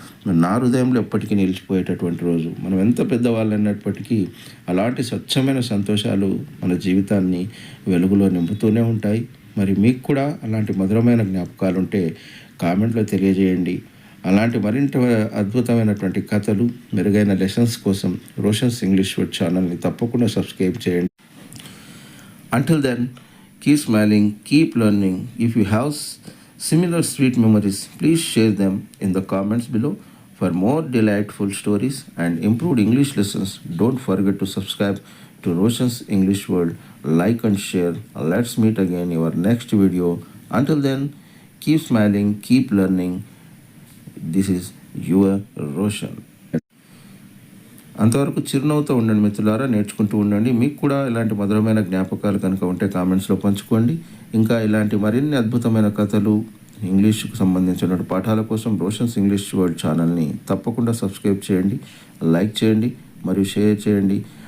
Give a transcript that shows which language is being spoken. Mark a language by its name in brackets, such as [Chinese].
[Telugu] నా హృదయంలో ఎప్పటికీ నిలిచిపోయేటటువంటి రోజు. మనం ఎంత పెద్దవాళ్ళు అన్నప్పటికీ అలాంటి స్వచ్ఛమైన సంతోషాలు మన జీవితాన్ని వెలుగులో నింపుతూనే ఉంటాయి. మరి మీకు కూడా అలాంటి మధురమైన జ్ఞాపకాలు ఉంటే కామెంట్లో తెలియజేయండి. అలాంటి మరింత అద్భుతమైనటువంటి కథలు, మెరుగైన లెసన్స్ కోసం రోషన్స్ ఇంగ్లీష్ వర్డ్ ఛానల్ని తప్పకుండా సబ్స్క్రైబ్ చేయండి. [English] Until then, keep smiling, keep learning. If you have similar sweet memories, please share them in the comments below. For more delightful stories and improved English lessons, don't forget to subscribe to Roshan's English World, like and share. Let's meet again in our next video. Until then, keep smiling, keep learning. This is your Roshan. [Telugu] అంతవరకు చిరునవ్వుతో ఉండండి మిత్రులారా, నేర్చుకుంటూ ఉండండి. మీకు కూడా ఇలాంటి మధురమైన జ్ఞాపకాలు కనుక ఉంటే కామెంట్స్లో పంచుకోండి. ఇంకా ఇలాంటి మరిన్ని అద్భుతమైన కథలు, ఇంగ్లీష్కు సంబంధించిన పాఠాల కోసం రోషన్స్ ఇంగ్లీష్ వరల్డ్ ఛానల్ని తప్పకుండా సబ్స్క్రైబ్ చేయండి, లైక్ చేయండి మరియు షేర్ చేయండి.